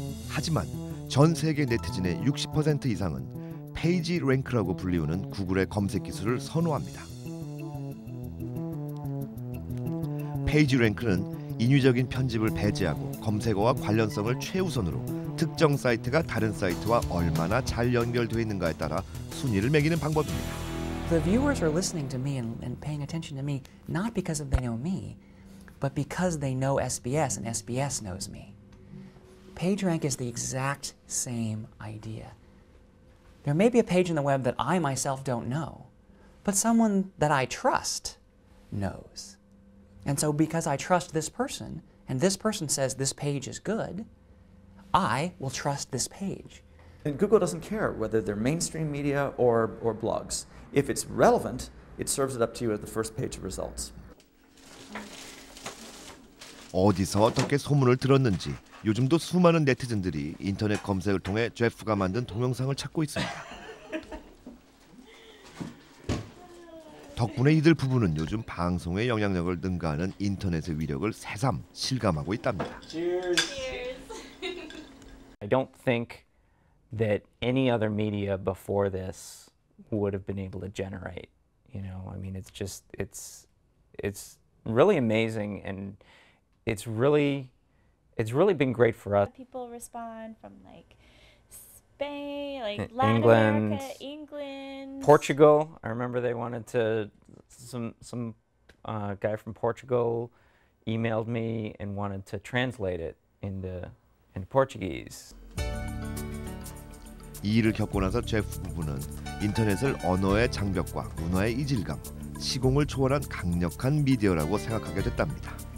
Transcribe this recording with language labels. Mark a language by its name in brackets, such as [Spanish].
[Korean] 하지만 전 세계 네티즌의 60% 이상은 페이지 랭크라고 불리우는 구글의 검색 기술을 선호합니다. 페이지 랭크는 인위적인 편집을 배제하고 검색어와 관련성을 최우선으로 특정 사이트가 다른 사이트와 얼마나 잘 연결되어 있는가에 따라 순위를 매기는 방법입니다. [English] The viewers are listening to me and paying attention to me not because they know me, but because they know SBS and SBS knows me. PageRank is the exact same idea. There may be a page in the web that I myself don't know, but someone that I trust knows. And so because I trust this person, and this person says this page is good, I will trust this page. And Google doesn't care whether they're mainstream media or blogs. If it's relevant, it serves it up to you at the first page of results. [Korean] 어디서 어떻게 소문을 들었는지 요즘도 수많은 네티즌들이 인터넷 검색을 통해 제프가 만든 동영상을 찾고 있습니다. 덕분에 이들 부부는 요즘 방송의 영향력을 능가하는 인터넷의 위력을 새삼 실감하고 있답니다. [English] I don't think that any other media before this would have been able to generate. You know, I mean, it's just it's really amazing, and it's really been great for us. People respond from like Spain, like Latin England, America, England, Portugal. I remember they wanted to. Some guy from Portugal emailed me and wanted to translate it into Portuguese. [Korean] 이 일을 겪고 나서 제프 부부는 인터넷을 언어의 장벽과 문화의 이질감, 시공을 초월한 강력한 미디어라고 생각하게 됐답니다.